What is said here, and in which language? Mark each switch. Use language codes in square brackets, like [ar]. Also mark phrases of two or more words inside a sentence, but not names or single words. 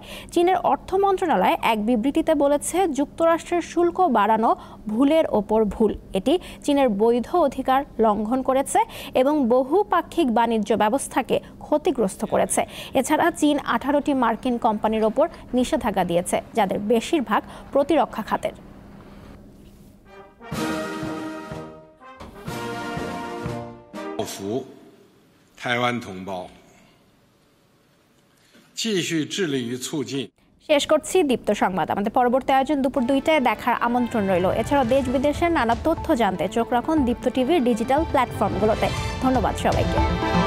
[bn] চীনের অর্থ মন্ত্রণালয় এক বিবৃতিতে বলেছে, যুক্তরাষ্ট্রের শুল্ক বাড়ানো ভুলের ওপর ভুল। এটি চীনের বৈধ অধিকার লঙ্ঘন করেছে এবং বহুপাক্ষিক বাণিজ্য ব্যবস্থাকে ক্ষতিগ্রস্ত করেছে। এছাড়া চীন 18টি মার্কিন কোম্পানির ওপর নিষেধাজ্ঞা দিয়েছে, যাদের বেশিরভাগ প্রতিরক্ষা খাতের। [zh] 造福台湾同胞，继续致力于促进。 [bn] শেষ করছি দীপ্ত সংবাদ। আমাদের পরবর্তী আয়োজন দুপুর 2টায় দেখার আমন্ত্রণ রইল। এছাড়াও দেশ বিদেশের নানা তথ্য জানতে চোখ রাখুন দীপ্ত টিভির ডিজিটাল প্ল্যাটফর্মগুলোতে। ধন্যবাদ সবাইকে।